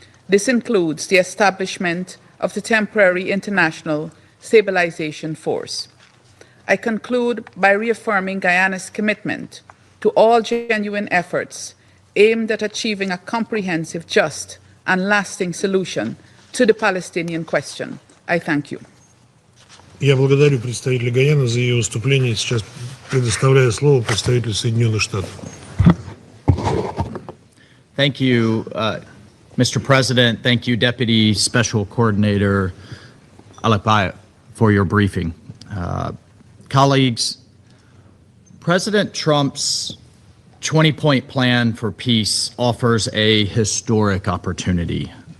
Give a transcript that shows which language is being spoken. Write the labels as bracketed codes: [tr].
[en] This includes the establishment of the temporary international stabilization force. I conclude by reaffirming Guyana's commitment to all genuine efforts aimed at achieving a comprehensive, just, and lasting solution to the Palestinian question. I thank you. [ru] Я благодарю представителя Гаяны за ее выступление. Сейчас предоставляю слово представителю Соединенных Штатов. [en] Thank you, Mr. President. Thank you, Deputy Special Coordinator Alakbaya, for your briefing. Colleagues, President Trump's 20-point plan for peace offers a historic opportunity.